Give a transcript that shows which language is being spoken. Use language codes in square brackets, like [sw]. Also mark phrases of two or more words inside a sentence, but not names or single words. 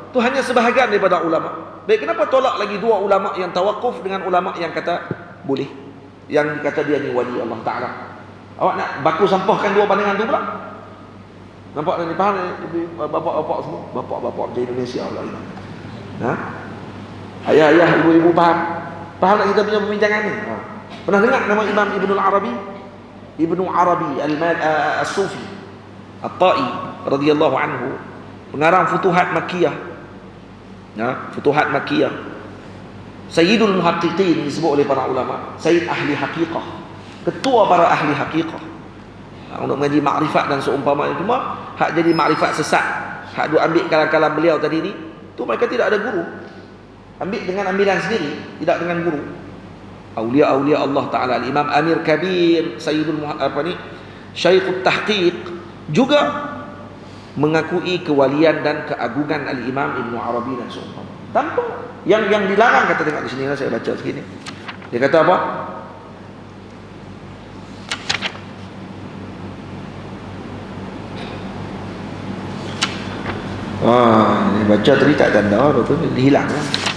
[ms] Itu hanya sebahagian daripada ulama. Baik, kenapa tolak lagi dua ulama yang tawakuf dengan ulama yang kata boleh, yang kata dia ni wali Allah Ta'ala? Awak nak baku sampahkan dua pandangan tu pula? Nampak ni, faham ni bapak-bapak semua, bapak-bapak di Indonesia Allah ini. Ha? Ayah-ayah, ibu-ibu faham? Faham tak kita punya pembincangan ni? Ha. Pernah dengar nama Imam Ibnu Arabi? Ibnu Arabi As-Sufi At-Tai [ar] radhiyallahu anhu, [ms] pengarang Futuhat Makkiyah. Ya, Futuhat Makkiyah. [ar] Sayyidul Muhaqqiqin [ms] disebut oleh para ulama, Sayyid ahli haqiqah, ketua para ahli haqiqah. Untuk mengaji makrifat dan seumpamanya. Cuma hak jadi makrifat sesat, hak duk ambil kalam-kalam beliau tadi ni, tu mereka tidak ada guru, ambil dengan ambilan sendiri, tidak dengan guru. Aulia-aulia Allah Ta'ala, Imam Amir Kabir, Sayyidul Syekhut Tahqiq juga mengakui kewalian dan keagungan Al-Imam Ibnu Arabi dan seumpamanya. Tanpa yang dilarang, kata tengok di sini, saya baca sikit ni. Dia kata apa? Ini baca tadi tak tanda, betul ni hilang kan?